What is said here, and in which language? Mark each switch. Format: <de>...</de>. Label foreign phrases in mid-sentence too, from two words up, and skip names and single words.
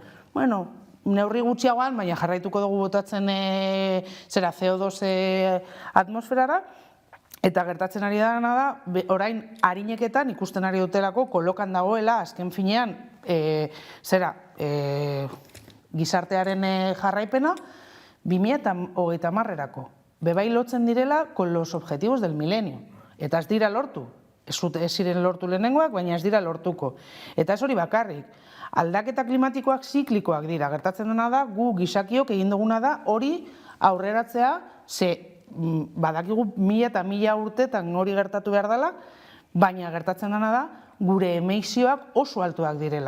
<eu>Bueno, neurri gutxiagoan, baina jarraituko dugu botatzen CO2 atmosferara, eta gertatzen ari dena da, orain harineketan ikusten ari dutelako kolokan dagoela, azken finean, gizartearen jarraipena, 2030erako. Bebai lotzen direla</eu> <es>con los objetivos del milenio.</es> <eu>Eta ez dira lortu. Ez ziren lortu lehenengoak, baina ez dira lortuko. Eta ez hori bakarrik. Aldaketa klimatikoak ziklikoak dira. Gertatzen dena da, gu gizakiok egin duguna da, hori aurreratzea, ze badakigu 1000 eta 1000 urtetan hori gertatu behar dela, baina gertatzen dena da, gure emisioak oso altuak direla.</eu>